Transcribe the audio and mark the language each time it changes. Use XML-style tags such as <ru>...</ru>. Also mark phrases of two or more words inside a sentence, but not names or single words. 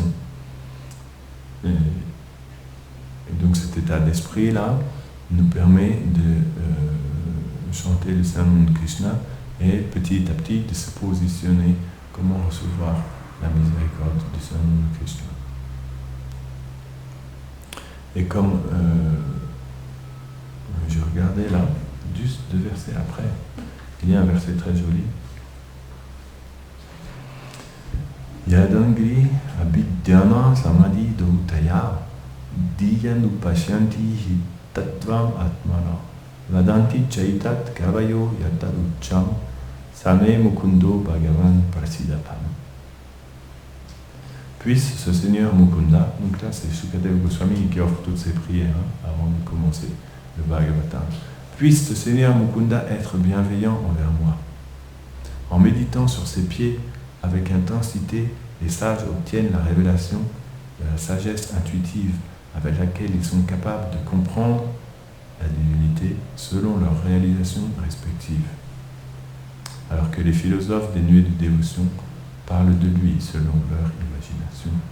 <fr>Et donc cet état d'esprit-là nous permet de chanter le Saint-Nom de Krishna et petit à petit de se positionner comment recevoir la miséricorde du Saint-Nom de Krishna. Et comme je regardais là, juste 2 versets après, il y a un verset très joli.</fr> <sa>Yadangri abhidyana samadhi dhautaya diyanupashyanti tattvam atmana vadanti chaitat kavayo yataducham same mukundo bhagavan prasidapam.</sa> <fr>Puisse ce Seigneur Mukunda, donc là c'est Shukadeva Goswami qui offre toutes ses prières avant de commencer le Bhagavatam, puisse ce Seigneur Mukunda être bienveillant envers moi. En méditant sur ses pieds avec intensité, les sages obtiennent la révélation de la sagesse intuitive avec laquelle ils sont capables de comprendre la divinité selon leurs réalisations respectives, alors que les philosophes dénués de dévotion parlent de lui selon leur imagination.</fr>